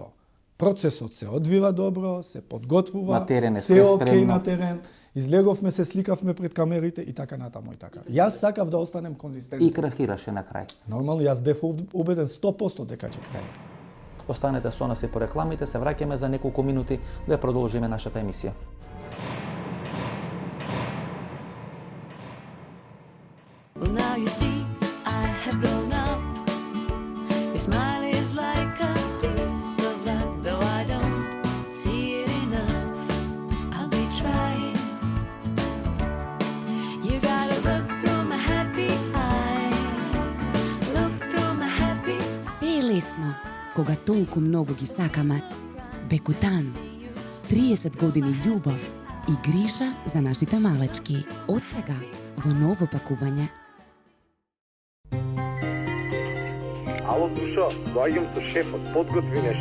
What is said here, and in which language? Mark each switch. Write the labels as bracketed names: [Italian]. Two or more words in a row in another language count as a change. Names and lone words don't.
[Macedonian] Процесот се одвива добро, се подготвува, се окей на терен, излеговме, се сликавме пред камерите и така натаму и така. Јас сакав да останем конзистентни. И крахираше на крај. Нормално, јас бев убеден 100% дека ќе крај. Останете со нас и по рекламите, се враќаме за неколку минути да продолжиме нашата емисија. [English] Well, now you see, I have grown up. Your smile is like a piece of luck, though I don't see it enough. I'll be trying. You gotta look through my happy eyes. Look through my happy. [Macedonian] Се е лесно, кога толку многу ги сакаме. Бекутан. 30 години љубов и грижа за нашите малечки. Од сега во ново пакување. Ало, Душо, доаѓам со шефот, подготви нешто.